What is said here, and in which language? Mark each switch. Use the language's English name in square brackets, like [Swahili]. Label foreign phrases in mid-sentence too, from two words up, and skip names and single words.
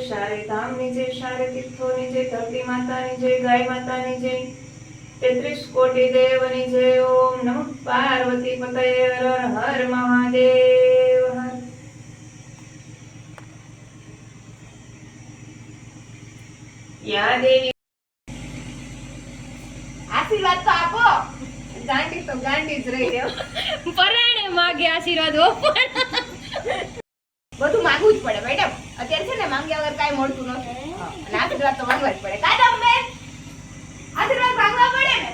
[Hindi] सारे धाम की जय। सारे तीर्थों की जय। धरती माता की जय। गाय माता की जय। 33 कोटि देव की जय। [Sanskrit] ओम नमः पार्वती पतये हर हर महादेव हर। या देवी [Gujarati] આશીર્વાદ તો આપો. ગાંડી તો ગાંડી જ રહી રહ્યો. પરાણે માગે આશીર્વાદ હો. બધું માંગવું જ પડે મેડમ. અત્યારે છે ને માંગ્યા વગર કાંઈ મળતું નથી. અને આશીર્વાદ તો માંગવા જ પડે. કાદમ બેન આશીર્વાદ માંગવા પડે ને.